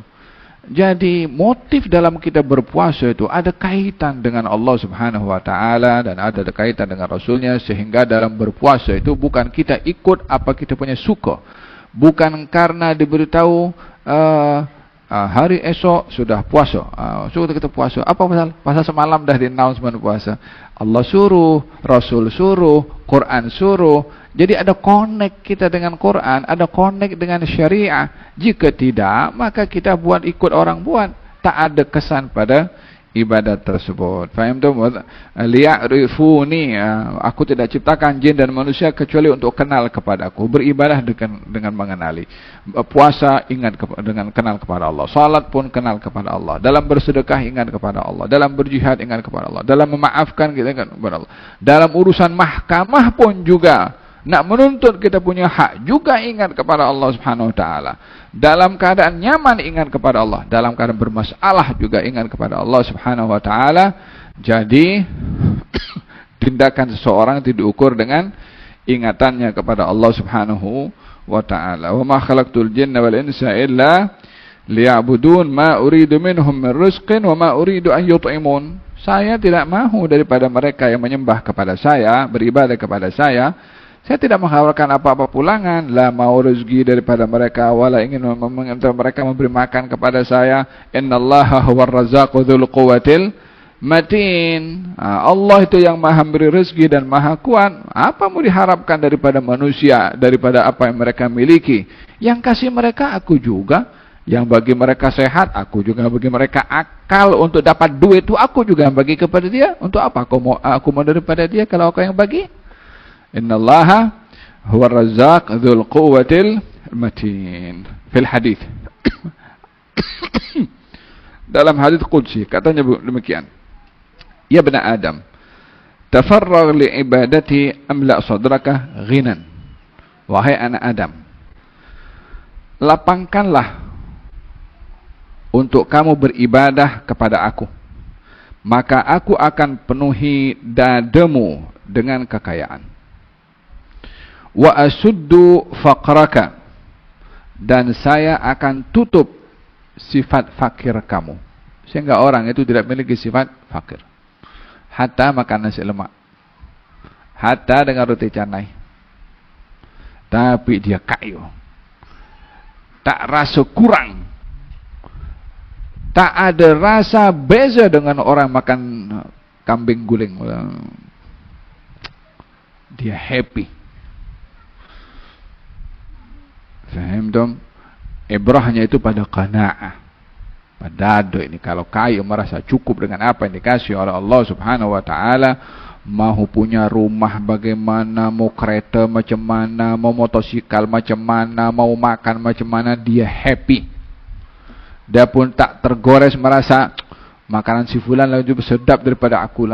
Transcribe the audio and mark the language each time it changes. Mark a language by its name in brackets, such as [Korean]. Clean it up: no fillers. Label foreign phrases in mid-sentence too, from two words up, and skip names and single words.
[Malay] Jadi motif dalam kita berpuasa itu ada kaitan dengan Allah [Arabic] سبحانه وتعالى [Malay] dan ada kaitan dengan Rasulnya, sehingga dalam berpuasa itu bukan kita ikut apa kita punya suka. Bukan karena diberitahu hari esok sudah puasa, sudah kita puasa. Apa pasal? Pasal semalam dah di announcement puasa. Allah suruh, Rasul suruh, Quran suruh. Jadi ada connect kita dengan Quran, ada connect dengan syariah. Jika tidak, maka kita buat ikut orang buat. Tak ada kesan pada ibadat tersebut. Faham tu? Liya'rifuni, aku tidak ciptakan jin dan manusia kecuali untuk kenal kepada aku. Beribadah dengan mengenali. Puasa ingat dengan kenal kepada Allah. Salat pun kenal kepada Allah. Dalam bersedekah ingat kepada Allah. Dalam berjihad ingat kepada Allah. Dalam memaafkan kita ingat kepada Allah. Dalam urusan mahkamah pun juga, nak menuntut kita punya hak juga ingat kepada Allah [Arabic] سبحانه وتعالى. [Malay] Dalam keadaan nyaman ingat kepada Allah, dalam keadaan bermasalah juga ingat kepada Allah [Arabic] سبحانه وتعالى. [Malay] Jadi tindakan seseorang itu diukur dengan ingatannya kepada Allah [Arabic] سبحانه وتعالى. وما خلقت الجن والإنس إلا ليعبدون ما أريد منهم من رزق وما أريد أن يطعمون. [Malay] Saya tidak mahu daripada mereka yang menyembah kepada saya, beribadah kepada saya. Saya tidak mengharapkan apa-apa pulangan, la mau rezeki daripada mereka, wala ingin meminta mereka memberi makan kepada saya. [Arabic] إن الله هو الرزاق ذو القوة المتين. [Malay] Allah itu yang maha memberi rezeki dan maha kuat. Apa mau diharapkan daripada manusia, daripada apa yang mereka miliki? Yang kasih mereka aku juga, yang bagi mereka sehat aku juga, bagi mereka akal untuk dapat duit itu aku juga bagi kepada dia. Untuk apa aku mau daripada dia kalau aku yang bagi? [Arabic] إن الله هو رزاق ذو القوة المتين. في الحديث. [Malay] Dalam hadis qudsi katanya demikian. [Arabic] يا بني آدم تفرغ لعبادتي أملأ صدرك غنى. [Malay] Wahai anak Adam, lapangkanlah untuk kamu beribadah kepada aku, maka aku akan penuhi dadamu dengan kekayaan. [Arabic] وأسد فقرك, [Malay] dan saya akan tutup sifat fakir kamu, sehingga orang itu tidak memiliki sifat fakir. Hatta makan nasi lemak, hatta dengan roti canai, tapi dia kaya, tak rasa kurang, tak ada rasa beza dengan orang makan kambing guling. Dia happy. Faham dong? Ibrahnya itu pada qanaah, pada dado ini. Kalau kaya merasa cukup dengan apa yang dikasih oleh Allah [Arabic] سبحانه وتعالى, [Malay] mau punya rumah bagaimana, mau kereta macam mana, mau motosikal macam mana, mau makan macam mana, dia happy. Dia pun tak tergores merasa makanan si fulan lebih sedap daripada aku lah.